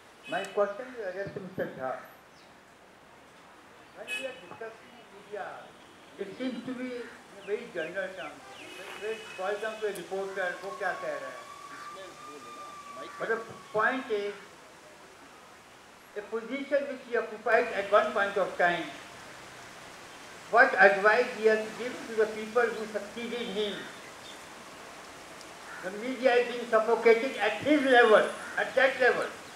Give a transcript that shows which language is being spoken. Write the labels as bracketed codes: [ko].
[en] My question is, I guess, to Mr. Jha. When we are discussing media, it seems to be in a very general terms. For example, a reporter, [hi] वो क्या कह रहा है? [en] But the point is, a position which he occupied at one point of time, what advice he has to give to the people who succeeded him. The media is being suffocated at his level, at that level.